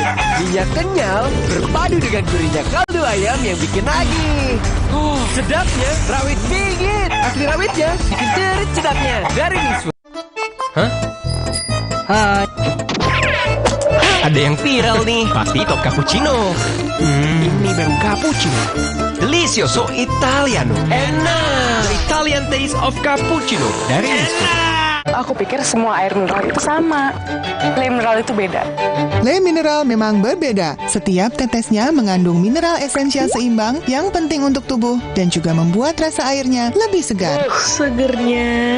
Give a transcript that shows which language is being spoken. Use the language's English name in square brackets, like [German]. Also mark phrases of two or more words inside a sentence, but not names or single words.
[Indonesian] Minyak kenyal berpadu dengan gurihnya kaldu ayam yang bikin nagih. Sedapnya rawit pingit. Asli rawitnya bikin jerit sedapnya. Dari Miswa. Hah? Hai. Ada yang viral nih. Pasti top cappuccino. Ini baru cappuccino. [Spanish] Delicioso Italiano. [Indonesian] Enak. [English] The Italian taste of cappuccino. [Indonesian] Dari Miswa. Aku pikir semua air mineral itu sama. Le mineral itu beda. Le Mineral memang berbeda. Setiap tetesnya mengandung mineral esensial seimbang yang penting untuk tubuh dan juga membuat rasa airnya lebih segar. Segernya.